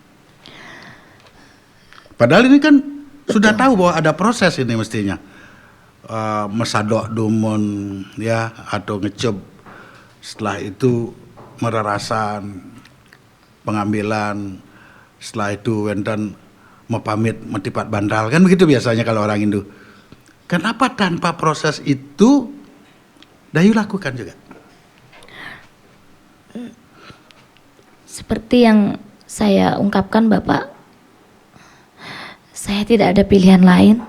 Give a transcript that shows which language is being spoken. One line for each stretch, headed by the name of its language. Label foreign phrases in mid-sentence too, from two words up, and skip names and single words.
Indonesian: Padahal ini kan sudah tahu bahwa ada proses ini mestinya.
Balinese: Mesadok dumun
Indonesian: ya atau ngecob, setelah itu mererasan, pengambilan, setelah itu
Balinese: wenten mepamit metipat bandal,
Indonesian: kan begitu biasanya kalau orang Hindu. Kenapa tanpa proses itu Dayu lakukan juga? Seperti yang saya ungkapkan Bapak, saya tidak ada pilihan lain.